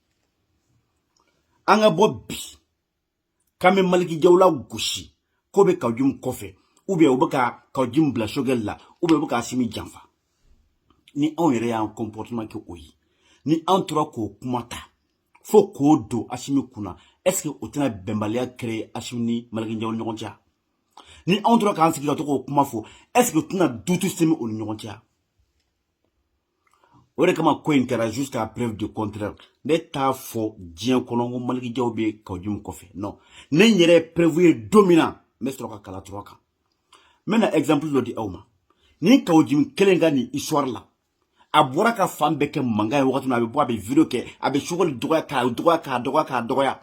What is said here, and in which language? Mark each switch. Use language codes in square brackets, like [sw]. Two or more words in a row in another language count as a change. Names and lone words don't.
[bm] An ka bɔ bi k'an bɛ Maliki Jaw la gosi k'o bɛ Kaoudioumo kɔfɛ [fr] ou bien [bm] u bɛ ka Kaoudioumo bila sogɛli la [fr] ou bien [bm] u bɛ ka Asimi janfa. Ni anw yɛrɛ y'an comportement kɛ o ye, ni an tora k'o kuma ta fo k'o don Asimi kunna, [fr] est-ce que [bm] o tɛna bɛnbaliya créer Asimi ni Maliki Jaw ni ɲɔgɔn cɛ? Ni anw tora k'an sigi ka to k'o kuma fɔ, [fr] est-ce que [bm] o tɛna dutu semi o ni ɲɔgɔn cɛ? O de kama ko in kɛra [fr] jusqu'à preuve du contraire. [bm] Ne t'a fɔ diɲɛ kɔnɔ ko Maliki Jaw bɛ Kaoudioumo kɔfɛ. Non. Ne yɛrɛ ye preuve ye don min na n bɛ sɔrɔ ka kala tura kan. N bɛna exemple dɔ di aw ma. Ni Kaoudioumo kelen ka nin histoire la a bɔra ka fan bɛɛ kɛ mankan ye wagati min a bɛ bɔ a bɛ video kɛ a bɛ sogoli dɔgɔya k'a dɔgɔya.